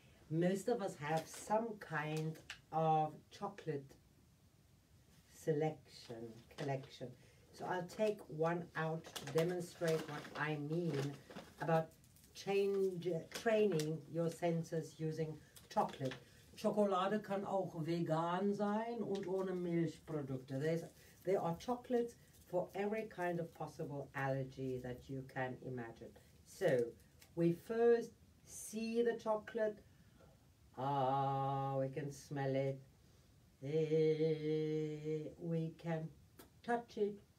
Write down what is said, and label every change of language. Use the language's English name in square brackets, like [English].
[English] Most of us have some kind of chocolate collection. So I'll take one out to demonstrate what I mean about training your senses using chocolate. [German] Schokolade kann auch vegan sein und ohne Milchprodukte. [English] There are chocolates for every kind of possible allergy that you can imagine. So we first see the chocolate. We can smell it. We can touch it.